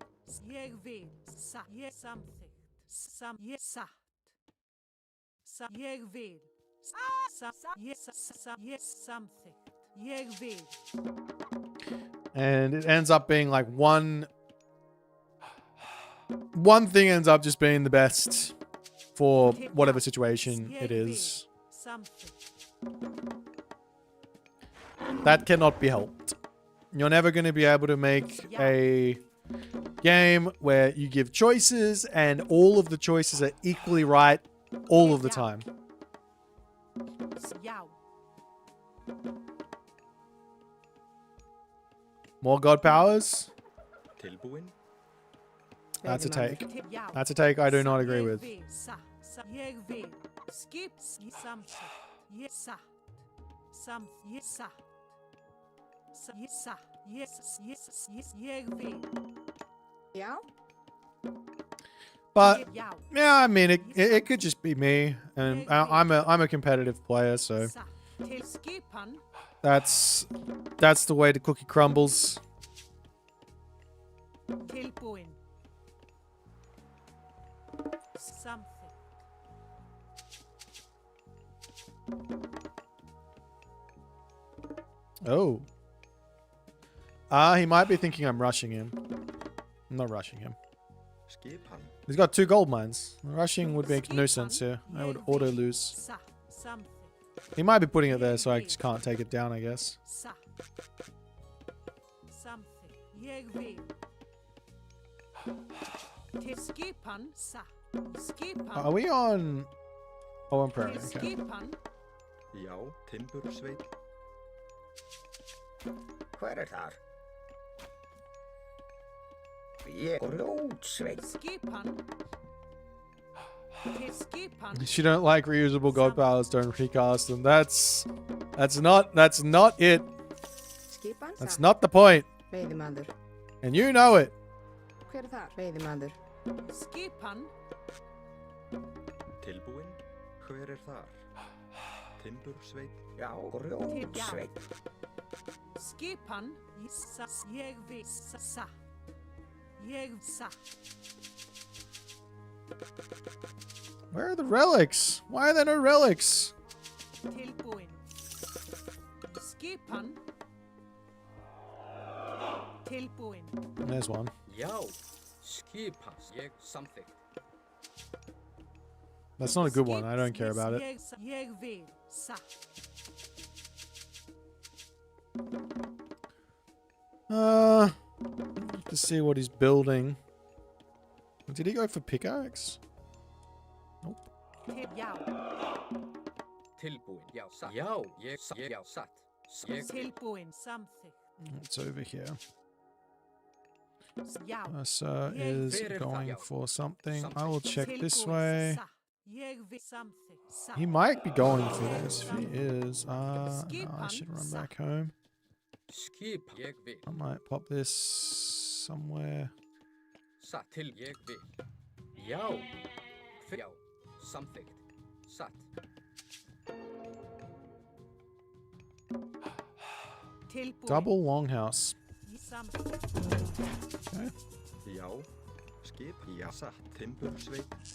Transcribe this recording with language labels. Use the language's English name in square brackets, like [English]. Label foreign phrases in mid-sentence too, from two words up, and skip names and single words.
[Icelandic] Ég vil. Satt. Ég samþykkt. Ég satt. Ég vil. Ég samþykkt. Ég vil. [English] And it ends up being like one thing ends up just being the best for whatever situation it is. That cannot be helped. You're never going to be able to make a game where you give choices and all of the choices are equally right all of the time. More god powers? [Icelandic] Tilbúin. [English] That's a take. That's a take I do not agree with. [Icelandic] Ég vil. Skip. Samþykkt. Ég satt. Ég satt. Ég satt. Ég vil. Já. [English] But yeah, I mean, it could just be me, and I'm a competitive player, so [Icelandic] Til skipan. [English] that's the way the cookie crumbles. [Icelandic] Tilbúin. Samþykkt. [English] Oh. He might be thinking I'm rushing him. I'm not rushing him. [Icelandic] Skipan. [English] He's got 2 gold mines. Rushing would make no sense here. I would auto lose. He might be putting it there so I just can't take it down, I guess. [Icelandic] Ég vil. Til skipan. Skipan. [English] Are we on... Oh, on Prairie, [Icelandic] Til [English] okay. [Icelandic] skipan. Já, timbursveit. Hver þar? Ég grjótsveit. Skipan. Til skipan. [English] If you don't like reusable god powers, don't recast them. That's not it. [Icelandic] Skipan. [English] That's not the point. [Icelandic] Veiðimaður. [English] And you know it. [Icelandic] Hver þar? Veiðimaður. Skipan. Tilbúin. Hver þar? Timbursveit. Já, grjótsveit. Skipan. Ég vil. Satt. Ég satt. [English] Where are the relics? Why are there no relics? [Icelandic] Tilbúin. Skipan. Tilbúin. [English] There's one. [Icelandic] Já, skipan. Ég samþykkt. [English] That's not a good one. I don't care about it. [Icelandic] Ég vil. Satt. [English] To see what he's building. Did he go for pickaxe? Nope. [Icelandic] Já. Tilbúin. Já, satt. Já, já, satt. Ég vil. Tilbúin. Samþykkt. [English] It's over here. [Icelandic] Já. [English] Sir is going for something. I will check this way. [Icelandic] Ég vil. Samþykkt. [English] He might be going for this. If he is, no, I should run back home. [Icelandic] Skipan. Ég vil. [English] I might pop this somewhere. [Icelandic] Satt. Til ég vil. Já. Já, samþykkt. Satt. Tilbúin. [English] Double longhouse. [Icelandic] Samþykkt. [English] Okay. [Icelandic] Já. Skip. Já, satt. Timbursveit.